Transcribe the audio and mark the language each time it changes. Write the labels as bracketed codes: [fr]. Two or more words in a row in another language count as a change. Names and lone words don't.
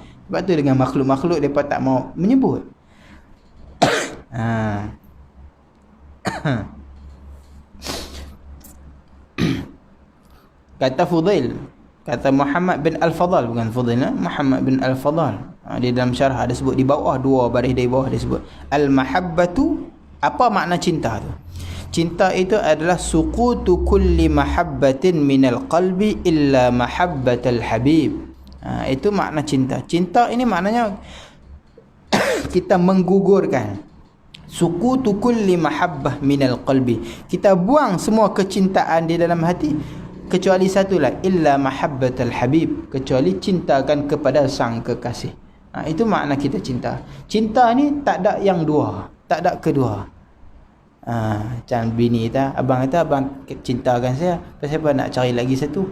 [ms] Sebab tu dengan makhluk-makhluk depa tak mau menyebut. Kata Fudail, kata Muhammad bin Al-Fadhal, bukan Fudail, Muhammad bin Al-Fadhal. Di dalam syarah ada sebut di bawah, 2 baris dari bawah dia sebut al-mahabbatu. Apa makna cinta tu? Cinta itu adalah [ar] سقوط كل محبة من القلب إلا محبة الحبيب. [ms] Itu makna cinta. Cinta ini maknanya kita menggugurkan [ar] سقوط كل محبة من القلب. [ms] Kita buang semua kecintaan di dalam hati kecuali satulah, [ar] إلا محبة الحبيب, [ms] kecuali cintakan kepada sang kekasih. Itu makna kita cinta. Cinta ni tak ada yang dua, tak ada kedua. Macam bini kata, abang kata abang cintakan saya, pasal apa nak cari lagi satu?